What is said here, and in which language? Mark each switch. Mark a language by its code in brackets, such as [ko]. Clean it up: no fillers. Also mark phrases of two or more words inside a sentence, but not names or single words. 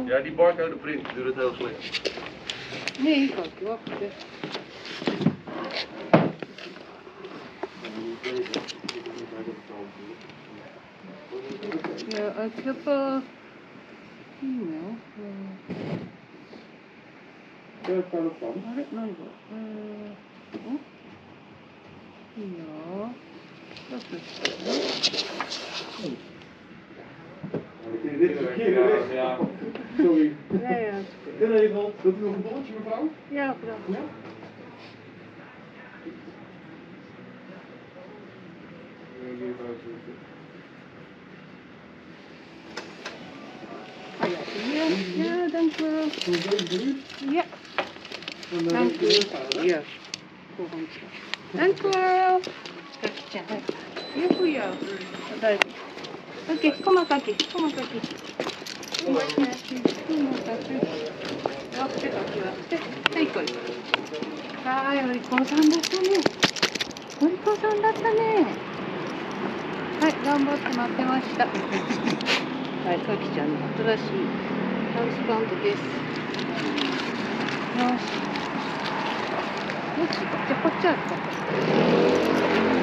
[nl] Ja, die barcode print doet het heel slecht. Nee, Kaki, wacht even. Ja, ik heb e-mail. [ja] あれ何これいいよだって [nl] Dit is verkeerd, ja. Sorry. Ja. Den regel, wilt u nog een bolletje, mevrouw? Ja, bedankt. Ja? Ja, dank u wel. Ja. Dank u. Ja. Dank u wel. Kaki-chan. Hier voor jou. Oké, kom maar Kaki. Kom maar Kaki. Kom maar Kaki. Wacht even, wacht even. [ja] はい、これ。はい、お利口さんだったね。お利口さんだったね。はい、頑張って待ってました。はい、かきちゃんの新しいハウスバンドです。よし。よし、じゃあこっちあるか。